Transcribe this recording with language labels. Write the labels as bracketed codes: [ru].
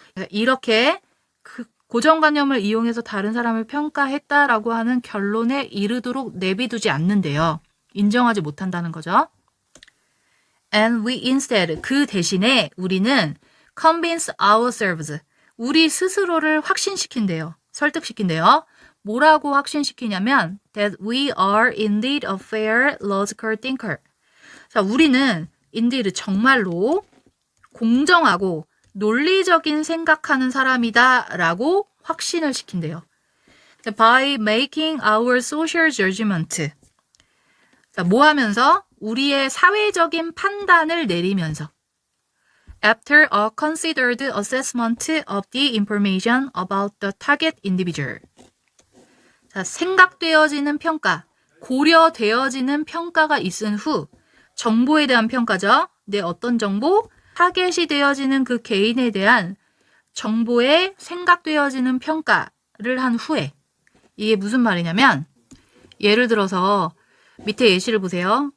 [ko] 이렇게 그 고정관념을 이용해서 다른 사람을 평가했다라고 하는 결론에 이르도록 내비두지 않는데요. 인정하지 못한다는 거죠. [en] And we instead, [ko] 그 대신에 우리는 [en] convince ourselves, [ko] 우리 스스로를 확신시킨대요. 설득시킨대요. 뭐라고 확신시키냐면 [en] that we are indeed a fair, logical thinker. [ko] 자, 우리는 indeed 정말로 공정하고 논리적인 생각하는 사람이다 라고 확신을 시킨대요. [en] By making our social judgment. [ko] 자, 뭐 하면서? 우리의 사회적인 판단을 내리면서 [en] After a considered assessment of the information about the target individual. [ko] 자, 생각되어지는 평가, 고려되어지는 평가가 있은 후 정보에 대한 평가죠. 내 어떤 정보? 타겟이 되어지는 그 개인에 대한 정보에 생각되어지는 평가를 한 후에 이게 무슨 말이냐면 예를 들어서 밑에 예시를 보세요.